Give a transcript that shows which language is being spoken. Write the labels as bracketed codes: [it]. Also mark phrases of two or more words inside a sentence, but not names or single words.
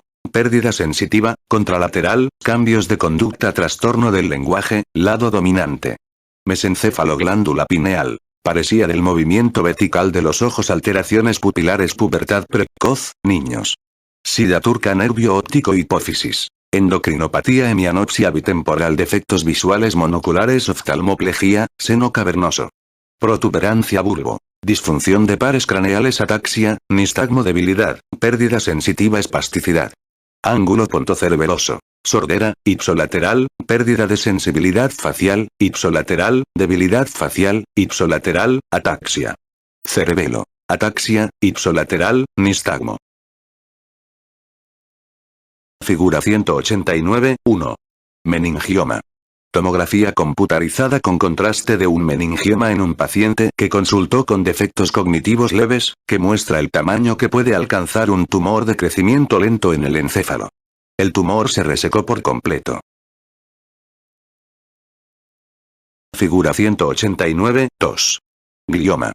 [es] Pérdida sensitiva, contralateral, cambios de conducta, trastorno del lenguaje, lado dominante. Mesencéfalo, glándula pineal. Paresía del movimiento vertical de los ojos, alteraciones pupilares, pubertad precoz, niños. Sida turca, nervio óptico, hipófisis. Endocrinopatía, hemianopsia bitemporal, defectos visuales monoculares, oftalmoplegia, seno cavernoso. Protuberancia bulbo. Disfunción de pares craneales, ataxia, nistagmo, debilidad, pérdida sensitiva, espasticidad. Ángulo pontocerebeloso. Sordera, ipsolateral, pérdida de sensibilidad facial, ipsolateral, debilidad facial, ipsolateral, ataxia. Cerebelo. Ataxia, ipsolateral, nistagmo. Figura 189, 1. Meningioma. Tomografía computarizada con contraste de un meningioma en un paciente que consultó con defectos cognitivos leves, que muestra el tamaño que puede alcanzar un tumor de crecimiento lento en el encéfalo. El tumor se resecó por completo. Figura 189, 2. Glioma.